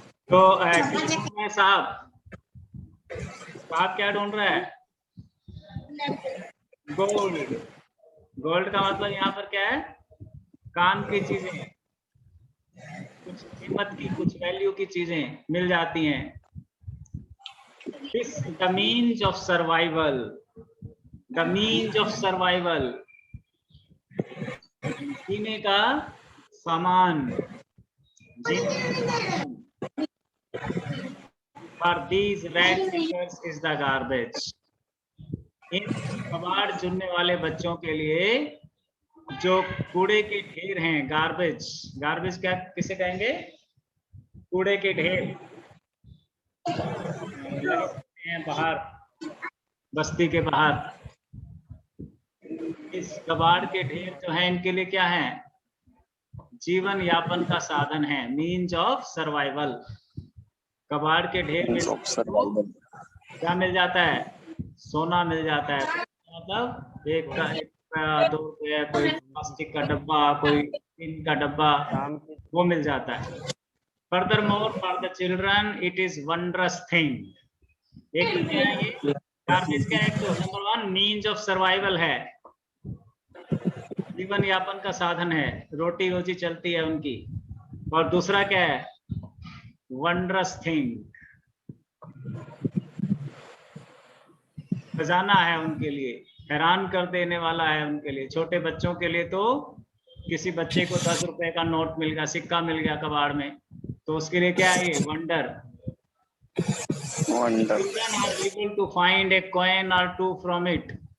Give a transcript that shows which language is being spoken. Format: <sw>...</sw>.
<hi>तो साहब क्या ढूंढ रहा है? गोल्ड। गोल्ड का मतलब यहाँ पर क्या है? काम की चीजें, कुछ कीमत की, कुछ वैल्यू की चीजें मिल जाती हैं।</hi> <en>This the means of survival. The means of survival.</en> <hi>जीने का सामान।</hi> <en>For these rag pickers is the garbage.</en> <hi>इन कबाड़ चुनने वाले बच्चों के लिए जो कूड़े के ढेर हैं, गार्बेज। गार्बेज क्या किसे कहेंगे? कूड़े के ढेर हैं बाहर, बस्ती के बाहर। इस कबाड़ के ढेर जो है इनके लिए क्या है? जीवन यापन का साधन है,</hi> <en>Means of survival.</en> <hi>कबाड़ के ढेर में क्या मिल जाता है? सोना मिल जाता है। मतलब एक रुपया, 2 रुपया, कोई प्लास्टिक का डब्बा, कोई टिन का डब्बा, वो मिल जाता है।</hi> <en>Furthermore, for the children, it is wondrous thing.</en> <hi>एक तो क्या है ये गार्बेज का, एक तो नंबर 1</hi> <en>means of survival</en> <hi>है, जीवन यापन का साधन है, रोटी रोजी चलती है उनकी। और दूसरा क्या है,</hi> <en>wondrous thing,</en> <hi>खजाना है उनके लिए, हैरान कर देने वाला है उनके लिए। छोटे बच्चों के लिए तो किसी बच्चे को 10 रुपए का नोट मिल गया, सिक्का मिल गया कबाड़ में, तो उसके लिए क्या है ये, wonder.</hi> <en>Children are able to find a coin or two from it.</en>